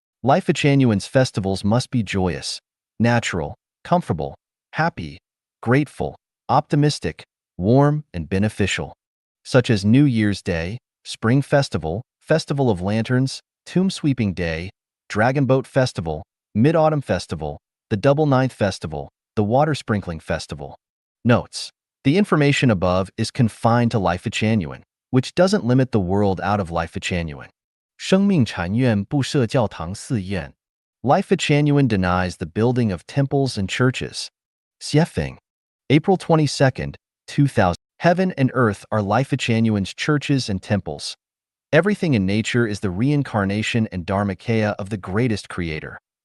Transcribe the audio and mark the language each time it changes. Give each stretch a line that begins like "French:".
English: Lifechanyuan's festivals must be joyous, natural, comfortable, happy, grateful, optimistic, warm, and beneficial, such as New Year's Day, Spring Festival, Festival of Lanterns, Tomb Sweeping Day, Dragon Boat Festival, Mid-Autumn Festival, the Double Ninth Festival, the Water Sprinkling Festival. Notes: the information above is confined to Lifechanyuan, which doesn't limit the world out of Lifechanyuan.
Chinese: 生命禅院不设教堂寺院.
English: Lifechanyuan denies the building of temples and churches. Xiefeng. April 22, 2000. Heaven and earth are Lifechanyuan's churches and temples. Everything in nature is the reincarnation and dharmakaya of the greatest creator.